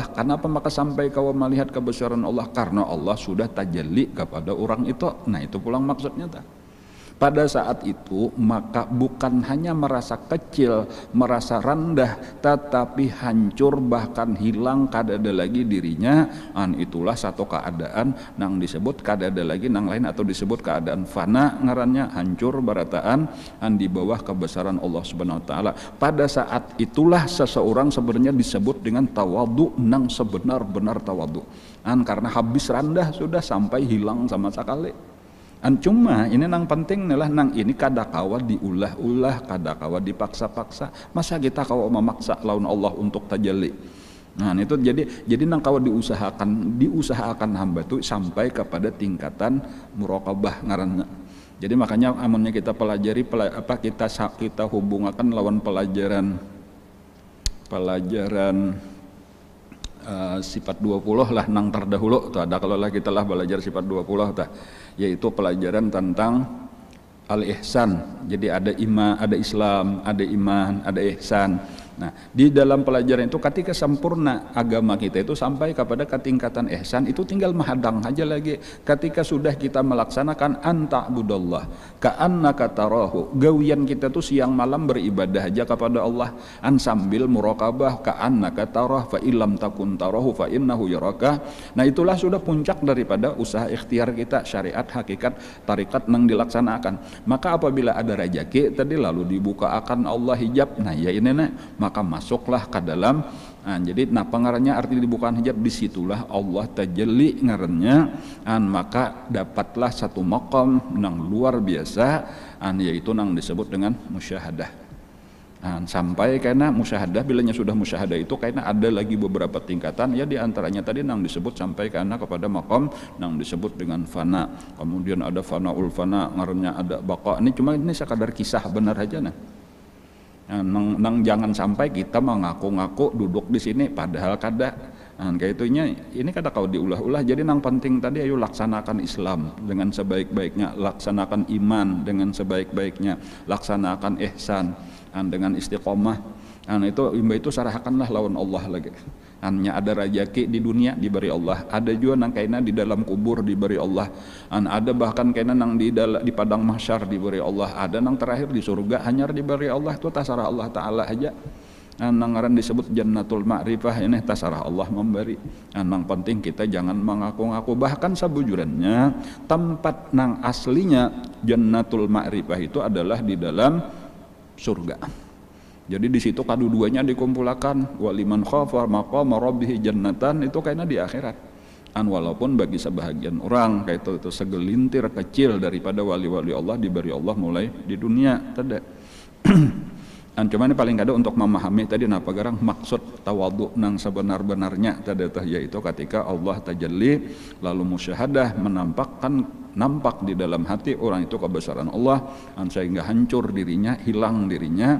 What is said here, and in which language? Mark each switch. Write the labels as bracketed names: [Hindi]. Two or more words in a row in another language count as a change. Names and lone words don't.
[Indonesian] Kenapa maka sampai kau melihat kebesaran Allah? Karena Allah sudah tajalli kepada orang itu. [Banjar] Nah, itu pulang maksudnya tak? Pada saat itu maka bukan hanya merasa kecil, merasa rendah, tetapi hancur, bahkan hilang kada ada lagi dirinya. Itulah satu keadaan nang disebut kada ada lagi nang lain, atau disebut keadaan fana, ngarannya hancur barataan di bawah kebesaran Allah [Arabic] سبحانه وتعالى. [Banjar] Pada saat itulah seseorang sebenarnya disebut dengan tawadu, nang sebenar-benar tawadu. Karena habis rendah sudah sampai hilang sama sekali. Cuma ini nang penting adalah nang ini kadakawa diulah-ulah, kadakawa dipaksa-paksa. Masa kita kawa memaksa lawan Allah untuk tajalli? Nah, itu jadi nang kawa diusahakan hamba itu sampai kepada tingkatan muraqabah ngaranna. Jadi makanya amunnya kita pelajari kita hubungkan lawan pelajaran sifat 20 lah nang terdahulu tuh ada, kalau lah kita lah belajar sifat 20 tuh, yaitu pelajaran tentang al-ihsan. Jadi ada Islam, ada iman, ada ihsan. Nah, di dalam pelajaran itu ketika sempurna agama kita itu sampai kepada ketingkatan ihsan, itu tinggal menghadang aja lagi. Ketika sudah kita melaksanakan [Arabic] أن تعبد الله كأنك تراه, [Banjar] gawian kita tuh siang malam beribadah aja kepada Allah, sambil muraqabah [Arabic] كأنك تراه فإن لم تكن تراه فإنه يراك. [Banjar] Nah, itulah sudah puncak daripada usaha ikhtiar kita, syariat, hakikat, tarikat nang dilaksanakan. Maka apabila ada rezeki tadi lalu dibuka akan Allah hijab, nah ya ini maka masuklah ke dalam. Jadi pengarannya arti dibukaan hijab, disitulah Allah tajalli ngarannya, maka dapatlah satu maqam nang luar biasa, yaitu nang disebut dengan musyahadah. Sampai karena musyahadah, bilanya sudah musyahadah itu karena ada lagi beberapa tingkatan, ya diantaranya tadi nang disebut sampai karena kepada maqam nang disebut dengan fana. Kemudian ada [Arabic] فناء الفناء, [Banjar] ngarannya ada baqa. Ini cuma ini sekadar kisah benar aja nang jangan sampai kita mengaku-ngaku duduk di sini padahal kada. Kayak itunya ini kada kau diulah-ulah. Jadi nang penting tadi ayo laksanakan Islam dengan sebaik-baiknya, laksanakan iman dengan sebaik-baiknya, laksanakan ihsan dengan istiqomah. Itu sarahakanlah lawan Allah lagi. Hanya ada rezeki di dunia diberi Allah, ada juga nang kaina di dalam kubur diberi Allah, ada bahkan kaina nang di padang mahsyar diberi Allah, ada nang terakhir di surga hanya diberi Allah. Itu tasarah Allah Ta'ala aja. Nang ngaran disebut [Arabic] جنة المعرفة, [Banjar] ini tasarah Allah memberi. Nang penting kita jangan mengaku-ngaku. Bahkan sebujurannya tempat nang aslinya [Arabic] جنة المعرفة [Banjar] itu adalah di dalam surga. Jadi di situ kedua-duanya dikumpulkan. [Arabic] ولمن خاف مقام ربه جنتان, [Banjar] itu kayaknya di akhirat. Walaupun bagi sebahagian orang kayak itu segelintir kecil daripada wali-wali Allah diberi Allah mulai di dunia tidak. Cuman paling kada untuk memahami tadi napa garang maksud tawadu nang sebenar-benarnya tadi yaitu ketika Allah tajalli lalu musyahadah nampak di dalam hati orang itu kebesaran Allah, sehingga hancur dirinya, hilang dirinya.